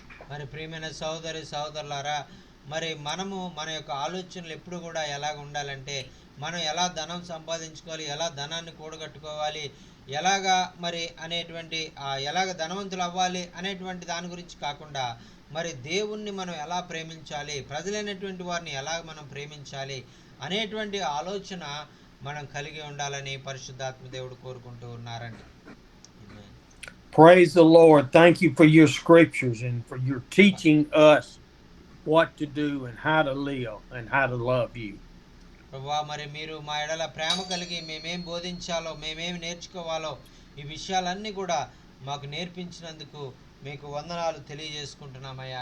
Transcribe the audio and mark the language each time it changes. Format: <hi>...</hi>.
<te>మరి ప్రియమైన సహోదరులారా, మరి మనము మన యొక్క ఆలోచనలు ఎప్పుడు కూడా ఎలాగ ఉండాలంటే మనం ఎలా ధనం సంపాదించుకోవాలి, ఎలా ధనాన్ని కూడగట్టుకోవాలి, ఎలాగా మరి అనేటువంటి ఎలాగ ధనవంతులు అవ్వాలి అనేటువంటి దాని గురించి కాకుండా మరి దేవుణ్ణి మనం ఎలా ప్రేమించాలి, ప్రజలైనటువంటి వారిని ఎలా మనం ప్రేమించాలి అనేటువంటి ఆలోచన మనం కలిగి ఉండాలని పరిశుద్ధాత్మ దేవుడు కోరుకుంటూ ఉన్నారండి.</te> <en>Praise the Lord. Thank you for your scriptures and for your teaching us what to do and how to live and how to love you.</en> <te>ప్రభువా, మరి మీరు మా ఎడల ప్రేమ కలిగి మేమేం బోధించాలో, మేమేం నేర్చుకోవాలో ఈ విషయాలన్నీ కూడా మాకు నేర్పించినందుకు మీకు వందనాలు తెలియజేసుకుంటున్నామయ్యా.</te>